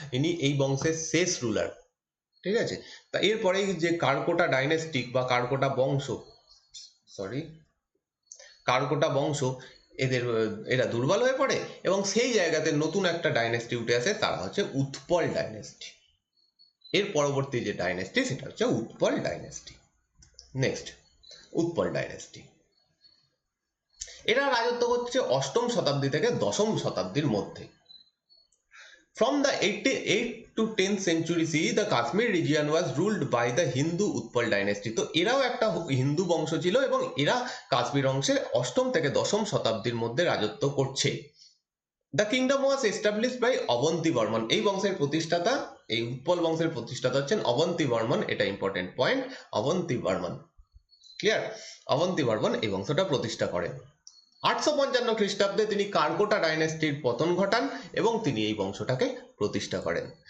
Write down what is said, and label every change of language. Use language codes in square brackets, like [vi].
[bn] ইনি এই বংশের শেষ রুলার। ঠিক আছে? তা এরপরে যে কারকোটা ডাইনেস্টিক বা কারকোটা বংশ, কারকোটা বংশ এরা দুর্বল হয়ে পড়ে, এবং সেই জায়গাতে নতুন একটা ডাইনেস্টি উঠে আসে, তারা হচ্ছে উৎপল ডাইনেস্টি। এর পরবর্তী যে ডাইনেস্টি সেটা হচ্ছে Utpal dynasty. Next, Utpal dynasty, এরা রাজত্ব করছে 8ম শতাব্দী থেকে 10ম শতাব্দীর মধ্যে। [en] From the 8th to 10th century CE, the Kashmir region was ruled by the Hindu Utpal dynasty. [bn] তো এরাও একটা হিন্দু বংশ ছিল, এবং এরা কাশ্মীর অংশে 8ম থেকে 10ম শতাব্দীর মধ্যে রাজত্ব করছে। [en] The kingdom was established by Avanti Varman. [bn] এই বংশের প্রতিষ্ঠাতা, এই উৎপল বংশের প্রতিষ্ঠাতা হচ্ছেন অবন্তী বর্মন। এটা important point, Avanti Barman. Clear? Avanti Barman এই বংশটা প্রতিষ্ঠা করেন। 855 খ্রিস্টাব্দে তিনি কারকোটা ডাইনেস্টির পতন ঘটান এবং তিনি এই বংশটাকে প্রতিষ্ঠা করেন।